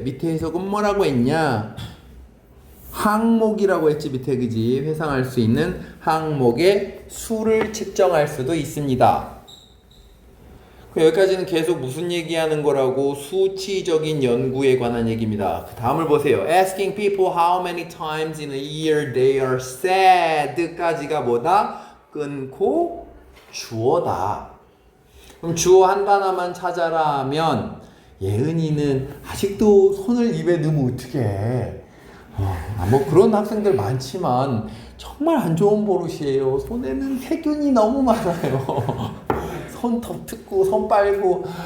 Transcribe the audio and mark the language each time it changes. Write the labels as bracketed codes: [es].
[ko] 밑에 해석은 뭐라고 했냐? 항목이라고 했지 밑에. 그지? 회상할 수 있는 항목의 수를 측정할 수도 있습니다. 여기까지는 계속 무슨 얘기하는 거라고? 수치적인 연구에 관한 얘기입니다. 그 다음을 보세요. [en] Asking people how many times in a year they are sad [ko] 까지가 뭐다? 끊고 주어다. 그럼 주어 한 단어만 찾아라 하면 예은이는 아직도 손을 입에 넣으면 어떡해. 뭐 그런 학생들 많지만 정말 안 좋은 버릇이에요. 손에는 세균이 너무 많아요. 손톱 뜯고 손 빨고.